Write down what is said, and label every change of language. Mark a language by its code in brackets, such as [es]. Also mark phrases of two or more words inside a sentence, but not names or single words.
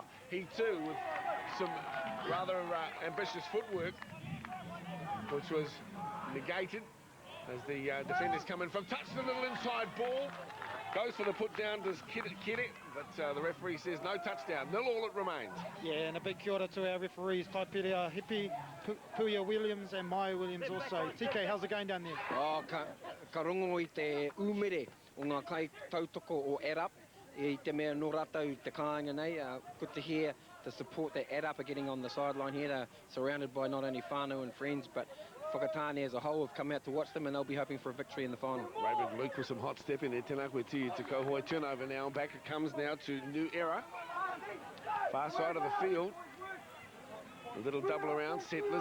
[en] He too, with some rather ambitious footwork, which was negated as the defenders come in from touch, the little inside ball. Goes for the put down to Kere, but the referee says no touchdown. 0-0 it remains. Yeah, and a big kia ora to our referees, Taiperea Hippie, Puia Williams and Maya Williams also. TK, how's it going down there? [mi] Oh, ka rongo I te umere o ngā kai tautoko o Adup. I te mea no rātou te kāinga nei. [en] Good to hear the support that Adup are getting on the sideline here. They're surrounded by not only whānau and friends, but Whakatane as a whole have come out to watch them, and they'll be hoping for a victory in the final. Raven Luke with some hot step in there. [mi] Tēnā koe Te Kauhoi. [en] Turnover now. Back it comes now to New Era. Far side of the field. A little double around. Settlers.